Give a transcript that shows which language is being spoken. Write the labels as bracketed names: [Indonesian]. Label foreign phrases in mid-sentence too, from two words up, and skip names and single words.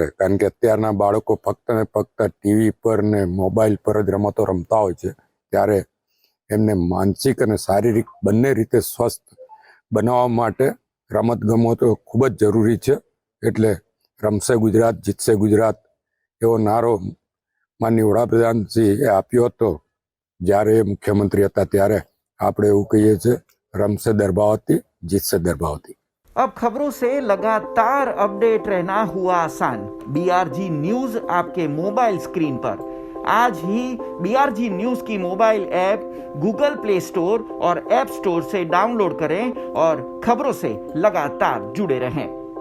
[Gujarati] કારણ કે અત્યારના બાળકો ફક્ત ને ફક્ત ટીવી પર ને મોબાઈલ પર જ રમતો રમતા હોય છે, ત્યારે એમને માનસિક અને શારીરિક બંને રીતે સ્વસ્થ બનાવવા માટે રમતગમતો ખૂબ જ જરૂરી છે। એટલે રમશે ગુજરાત જીતશે ગુજરાત એવો નારો માનનીય વડાપ્રધાનશ્રીએ આપ્યો હતો જ્યારે મુખ્યમંત્રી હતા, ત્યારે આપણે એવું કહીએ છીએ રમશે દર્ભાવતી જીતશે દર્ભાવતી। [Hindi] अब खबरों से लगातार अपडेट रहना हुआ आसान। BRG न्यूज आपके [English] mobile screen [Hindi] पर आज ही BRG न्यूज की [English] mobile app Google Play Store [Hindi] और [English] App Store [Hindi] से डाउनलोड करें और खबरों से लगातार जुड़े रहें।